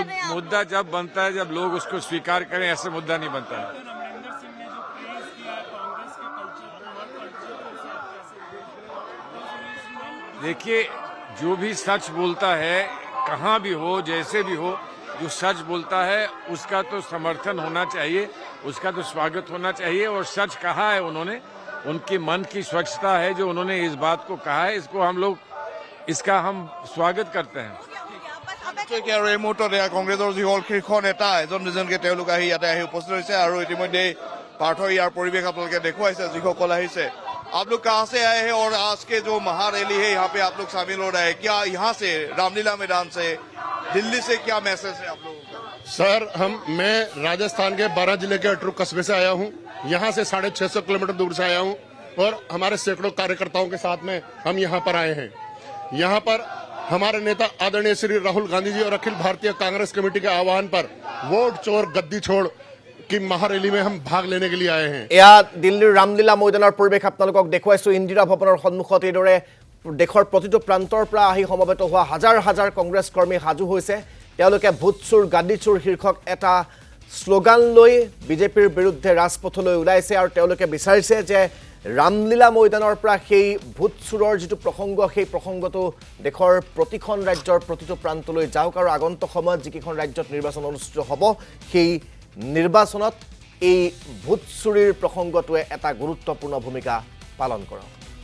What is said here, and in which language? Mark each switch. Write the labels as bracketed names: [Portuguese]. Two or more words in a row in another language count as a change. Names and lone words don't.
[Hindi] मुद्दा जब बनता है जब लोग उसको स्वीकार करें ऐसे मुद्दा नहीं बनता है देखिए जो भी सच बोलता है कहाँ भी हो, जैसे भी हो, जो सच बोलता है उसका तो समर्थन होना चाहिए, उसका तो स्वागत होना चाहिए। और सच कहा है उन्होंने, उनके मन की स्वच्छता है जो उन्होंने इस बात को कहा है, इसका हम स्वागत करते हैं। [Assamese] নিশ্চয়কৈ আৰু এই মুহূৰ্তত এয়া কংগ্ৰেছৰ যিসকল শীৰ্ষ নেতা এজন দুজনকৈ তেওঁলোক আহি ইয়াতে আহি উপস্থিত হৈছে আৰু ইতিমধ্যে পাৰ্থ ইয়াৰ পৰিৱেশ আপোনালোকে দেখুৱাইছে যিসকল আহিছে। [Hindi] आप लोग कहाँ से आए हैं और आज के जो महारैली है यहाँ पे आप लोग शामिल हो रहे हैं, क्या यहाँ से रामलीला मैदान से, दिल्ली से क्या मैसेज है आप लोगों का? सर मैं राजस्थान के 12 जिले के अटरू कस्बे से आया हूँ। यहाँ से 650 किलोमीटर दूर से आया हूँ और हमारे सैकड़ों कार्यकर्ताओं के साथ में हम यहाँ पर आए हैं। यहाँ पर हमारे नेता आदरणीय श्री राहुल गांधी जी और अखिल भारतीय कांग्रेस कमेटी के आह्वान पर वोट चोर गद्दी छोड़ की महारैली में हम भाग लेने के लिए आए हैं। [Assamese] এয়া দিল্লীৰ ৰামলীলা ময়দানৰ পৰিৱেশ আপোনালোকক দেখুৱাইছো। ইন্দিৰা ভৱনৰ সন্মুখত এইদৰে দেশৰ প্ৰতিটো প্ৰান্তৰ পৰা আহি সমবেত হোৱা হাজাৰ হাজাৰ কংগ্ৰেছ কৰ্মী সাজু হৈছে। তেওঁলোকে ভোট চোৰ গাদী চোৰ শীৰ্ষক এটা শ্লোগান লৈ বিজেপিৰ বিৰুদ্ধে ৰাজপথলৈ ওলাইছে আৰু তেওঁলোকে বিচাৰিছে যে ৰামলীলা ময়দানৰ পৰা সেই ভোট চোৰৰ যিটো প্ৰসংগ সেই প্ৰসংগটো দেশৰ প্ৰতিখন ৰাজ্যৰ প্ৰতিটো প্ৰান্তলৈ যাওক আৰু আগন্তুক সময়ত যিকেইখন ৰাজ্যত নিৰ্বাচন অনুষ্ঠিত হ'ব সেই নিৰ্বাচনত এই ভোট চুৰিৰ প্ৰসংগটোৱে এটা গুৰুত্বপূৰ্ণ ভূমিকা পালন কৰক।